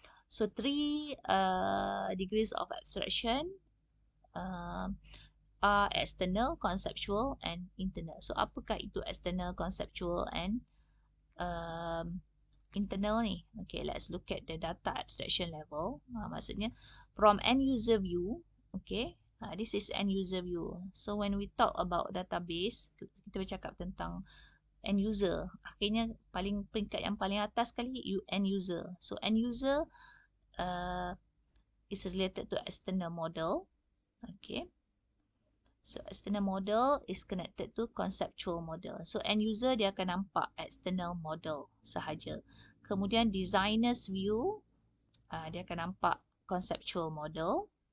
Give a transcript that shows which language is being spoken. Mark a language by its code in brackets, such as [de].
[en] So 3 degrees of abstraction are external, conceptual and internal. [ms] So apakah itu external, conceptual and internal ni? [en] Okay, let's look at the data abstraction level. [ms] Maksudnya [en] from end user view. Okay, this is end user view. So when we talk about database, [ms] kita bercakap tentang end user. Akhirnya peringkat yang paling atas sekali end user. [en] So end user is related to external model. Okay, so external model is connected to conceptual model. [ms] So end user dia akan nampak external model sahaja. Kemudian designer's view, dia akan nampak conceptual model.